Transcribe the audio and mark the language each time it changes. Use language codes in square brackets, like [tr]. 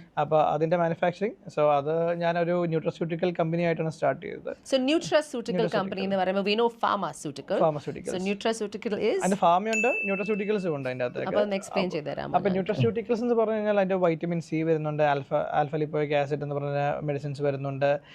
[ml] അപ്പോൾ അതിന്റെ manufacturing, so അത് ഞാനൊരു ന്യൂട്രാസ്യൂട്ടിക്കൽ കമ്പനി ആയിട്ടാണ് സ്റ്റാർട്ട് ചെയ്തത്. [en] So nutraceutical company [ml] എന്ന് പറയുമ്പോൾ [en] we know pharmaceutical. So nutraceutical is [ml] അതിന്റെ ഫാർമയുണ്ട്, ന്യൂട്രാസ്യൂട്ടിക്കൽസും ഉണ്ട് അതിന്റെ അകത്ത്. അപ്പോൾ ഒന്ന് എക്സ്പ്ലെയിൻ ചെയ്തു തരാമോ? അപ്പോൾ ന്യൂട്രാസ്യൂട്ടിക്കൽസ് എന്ന് പറഞ്ഞു കഴിഞ്ഞാൽ അതിന്റെ വൈറ്റമിൻ സി വരുന്നുണ്ട്, ആൽഫ ലിപ്പോയിക് ആസിഡ് എന്ന് പറഞ്ഞ മെഡിസിൻസ് വരുന്നുണ്ട്.